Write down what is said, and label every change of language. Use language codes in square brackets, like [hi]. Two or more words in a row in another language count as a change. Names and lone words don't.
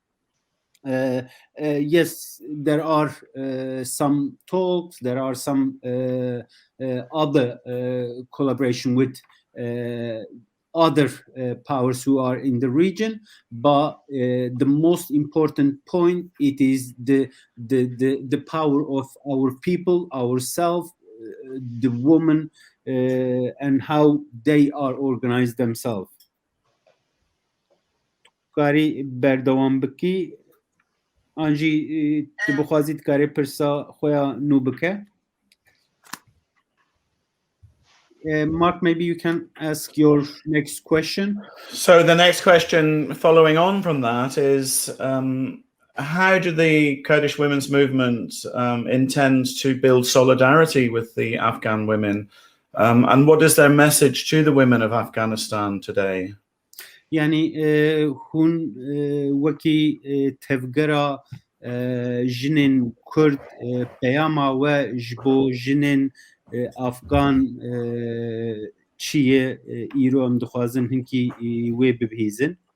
[en] Yes, there are some talks, there are some other collaboration with other powers who are in the region, but the most important point, it is the power of our people, ourselves, the women, and how they are organized themselves. [ku] کاری بردوام بکی آنجی تو بخوازید کاری پرسا خویا نو بکه. [en] Mark, maybe you can ask your next question. So the next question following on from that is, how do the Kurdish women's movement intend to build solidarity with the Afghan women? And what is their message to the women of Afghanistan today? [ku] Yani hun weki tevgera jinin Kurd peyama ve jbo jinin Afgan çiye îro em dixwazin hinkî wê bibihîzin.